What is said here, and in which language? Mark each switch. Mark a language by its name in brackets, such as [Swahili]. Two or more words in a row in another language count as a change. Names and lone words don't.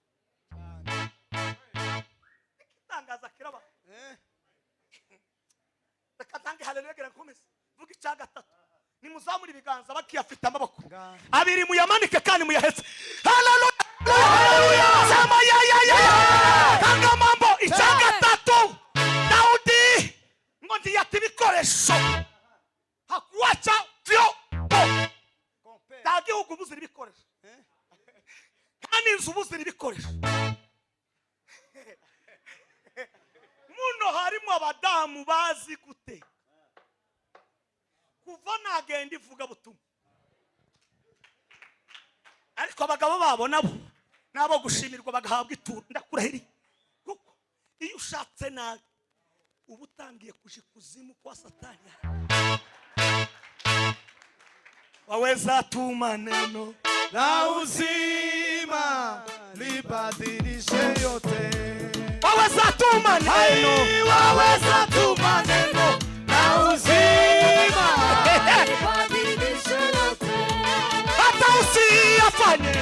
[Kinyarwanda] Tangaza kiraba reka tange haleluya gera nkomeze vuga icya gatatu. Nimuzamura ibiganza bakiyafite amaboko abiri muyamanike kandi muyahetse. Haleluya, haleluya. [Swahili] Sama tanga mambo. [Kinyarwanda] Icya gatatu Dawudi ngo ndiyate ibikoresho [Swahili] hakuacha vyombo. [Kinyarwanda] Tagihugu buzira ibikoresho kandi inzu buzira ibikoresho. Muno harimo abadamu bazi guteka, kuva nagenda ivuga butumwa, ariko abagabo babo nabo gushimirwa bagahabwa ituro. Ndakurahiriye kuko iyo ushatse nabi uba utangiye kuzimu kwa Satani. [Swahili] Waweza tuma neno na uzima libadilishe yote. Waweza tuma neno, waweza tuma neno na uzima libadilishe yote. hata usiyafa